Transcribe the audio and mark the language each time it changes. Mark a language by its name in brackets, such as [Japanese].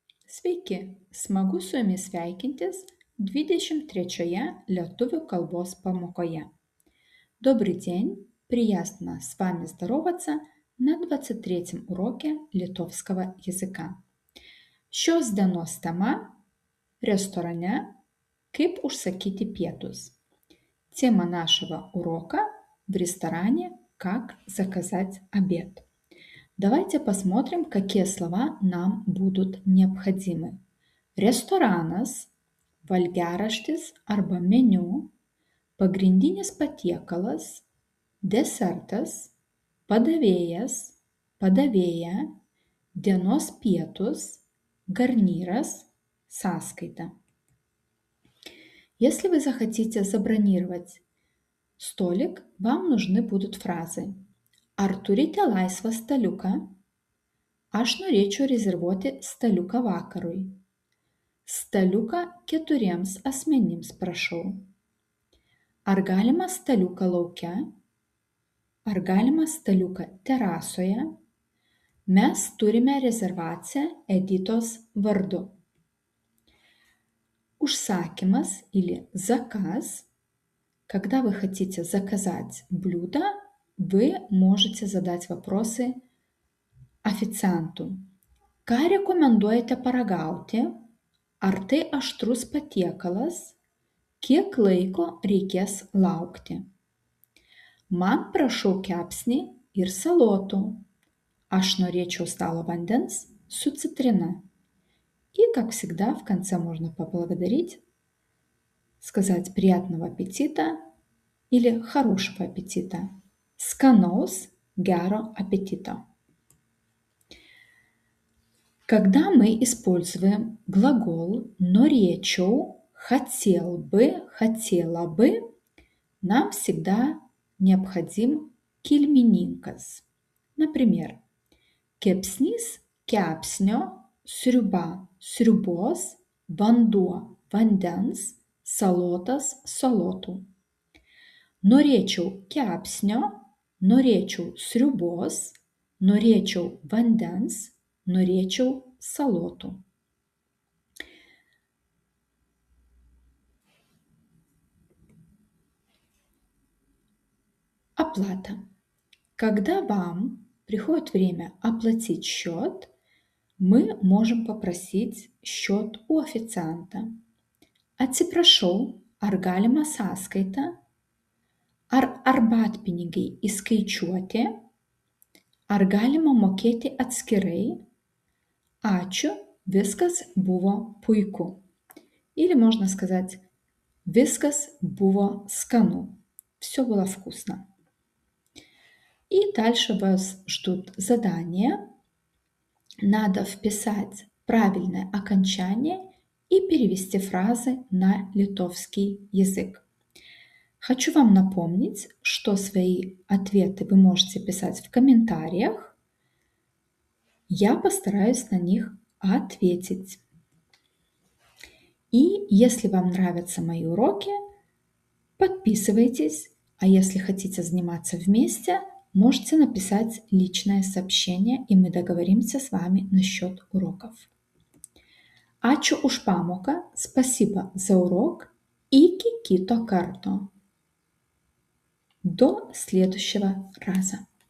[Lithuanian] Sveiki, smagu su jumis sveikintis 23 lietuvių kalbos pamokoje. [Russian] Добрый день, приятно с вами здороваться на 23 уроке литовского языка. [Lithuanian] Šios dienos tema – [Russian] ресторане [Lithuanian] «Kaip užsakyti pietus». [Russian] Тема нашего урока – в ресторане «Как заказать обед». Давайте посмотрим, какие слова нам будут необходимы. [Lithuanian] Restoranas, valgiaraštis arba meniu, pagrindinis patiekalas, desertas, padavėjas, padavėja, dienos pietus, гарнирас, сąskaita. [Russian] Если вы захотите забронировать столик, вам нужны будут фразы [Lithuanian] Ar turite laisvą staliuką? Aš norėčiau rezervuoti staliuką vakarui. Staliuką 4 asmenims prašau. Ar galima staliuką lauke? Ar galima staliuką terasoje? Mes turime rezervaciją Editos vardu. Užsakymas [Russian] или заказ. Когда вы хотите заказать блюдо, вы можете задать вопросы официанту. [Lithuanian] Ką rekomenduojate paragauti? Ar tai aštrus patiekalas? Kiek laiko reikės laukti? Man prašau kepsnį ir salotų. Aš norėčiau stalo vandens su citrина. [Russian] И, как всегда, в конце можно поблагодарить, сказать приятного аппетита или хорошего аппетита. [Lithuanian] Skanaus, gero аппетита. [Russian] Когда мы используем глагол norėčiau, хотел бы, хотела бы, нам всегда необходим kilmininkas. Например, [Lithuanian] kepsnys, kepsnio, sriuba, sriubos, vanduo, vandens, salotas, salotų. Norėčiau kepsnio, norėčiau sriubos, norėčiau vandens, norėčiau salotų. [Russian] Оплата. Когда вам приходит время оплатить счет, мы можем попросить счет у официанта. [Lithuanian] Atsiprašau, ar galima sąskaita? Ar arbatpinigiai įskaičiuoti? Ar galima mokėti atskirai? Ačiū, viskas buvo puiku. [Russian] Или можно сказать, [Lithuanian] viskas buvo skanu. [Russian] Все было вкусно. И дальше вас ждут задания. Надо вписать правильное окончание и перевести фразы на литовский язык. Хочу вам напомнить, что свои ответы вы можете писать в комментариях. Я постараюсь на них ответить. И если вам нравятся мои уроки, подписывайтесь. А если хотите заниматься вместе, можете написать личное сообщение, и мы договоримся с вами насчет уроков. [Lithuanian] Ačiū už pamoką, [Russian] спасибо за урок. [Lithuanian] Iki kito karto. [Russian] До следующего раза.